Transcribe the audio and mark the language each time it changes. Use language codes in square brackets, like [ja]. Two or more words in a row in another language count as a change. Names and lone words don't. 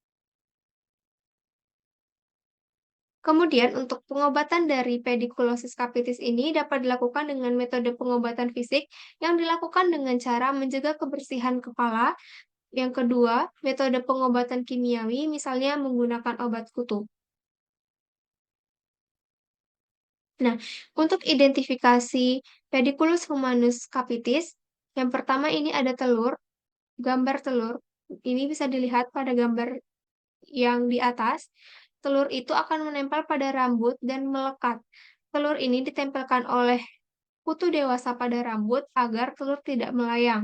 [id] Kemudian, untuk pengobatan dari pediculosis capitis ini dapat dilakukan dengan metode pengobatan fisik yang dilakukan dengan cara menjaga kebersihan kepala. Yang kedua, metode pengobatan kimiawi, misalnya menggunakan obat kutu. Nah, untuk identifikasi pediculus humanus capitis, yang pertama ini ada telur, gambar telur. Ini bisa dilihat pada gambar yang di atas. Telur itu akan menempel pada rambut dan melekat. Telur ini ditempelkan oleh kutu dewasa pada rambut agar telur tidak melayang.